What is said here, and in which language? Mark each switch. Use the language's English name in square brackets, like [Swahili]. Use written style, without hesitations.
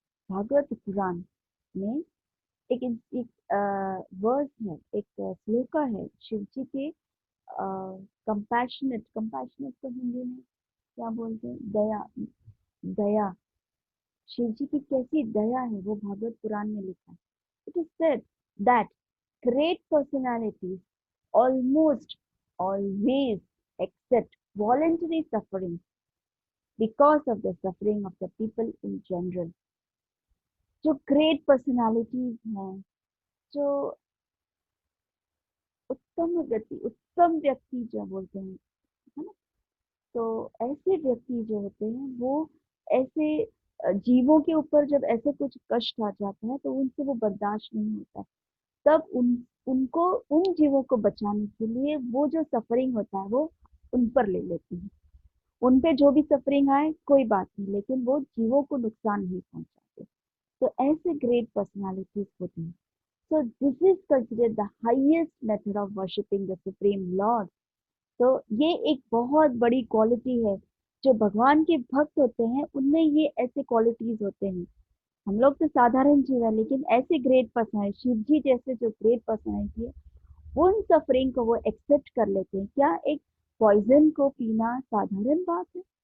[Hindi] भागवत पुराण में एक वर्स है, एक श्लोका है शिव जी के कंपैशनेट। कंपैशनेट को हिंदी में क्या बोलते हैं? दया। दया, शिव जी की कैसी दया है वो भागवत पुराण में लिखा है। [English] It is said that great personalities almost always accept voluntary suffering because of the suffering of the people in general। [Hindi] जो ग्रेट पर्सनालिटीज हैं, जो उत्तम व्यक्ति जो बोलते हैं, है ना, तो ऐसे व्यक्ति जो होते हैं वो ऐसे जीवों के ऊपर जब ऐसे कुछ कष्ट आ जाता है तो उनसे वो बर्दाश्त नहीं होता है। तब उनको, उन जीवों को बचाने के लिए वो जो सफरिंग होता है वो उन पर ले लेते हैं। उन पे जो भी सफरिंग आए कोई बात नहीं, लेकिन वो जीवों को नुकसान नहीं पहुंचाते। तो ऐसे ग्रेट पर्सनालिटीज होते हैं। [English] So this is considered the highest method of worshipping the Supreme Lord। [Hindi] तो ये एक बहुत बड़ी क्वालिटी है। जो भगवान के भक्त होते हैं उनमें ये ऐसे क्वालिटीज होते हैं। हम लोग तो साधारण जीव है, लेकिन ऐसे ग्रेट पर्सनालिटी, शिव जी जैसे जो ग्रेट पर्सनालिटी है, उन सफरिंग को वो एक्सेप्ट कर लेते हैं। क्या एक पॉइजन को पीना साधारण बात है?